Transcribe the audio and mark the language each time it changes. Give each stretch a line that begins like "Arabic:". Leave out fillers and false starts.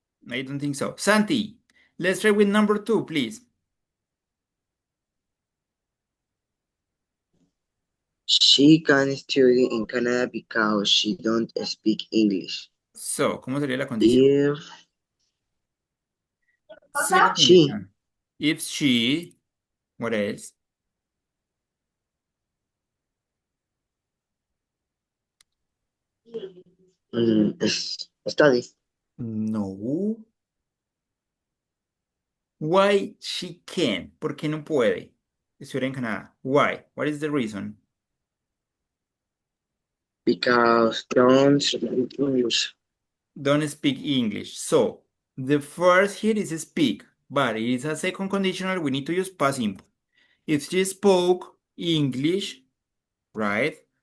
English: I don't think so. Santi, let's try with number 2, please. She can study in Canada because she don't speak English.
Spanish: So, ¿cómo sería la condición?
English: Second She. condition. If she, what else? Study. No. Why she can't?
Spanish: ¿Por qué no puede estudiar en Canadá?
English: Why? What is the reason? Because don't speak English. Don't speak English. So, the first here is speak, but it is a second conditional. We need to use past simple. If she spoke English, right?